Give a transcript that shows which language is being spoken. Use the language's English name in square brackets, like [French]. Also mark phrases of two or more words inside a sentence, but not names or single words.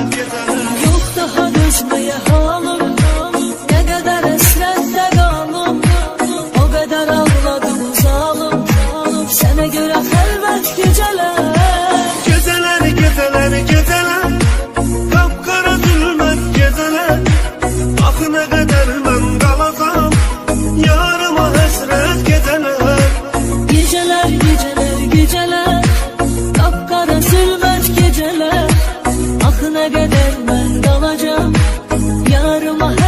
[Turkish] Yok daha dözmeye halım, ne kadar esrette kalım, o kadar ağladım zalim, sana göre elbet geceler. Geceler, geceler, geceler, kapkara zülmət geceler. [Azerbaijani] Axı nə qədər mən qalacam, yarıma həsrət geceler. [Turkish] Geceler, geceler, geceler, kapkara zulmet geceler. Ah ne kadar ben kalacağım, yarım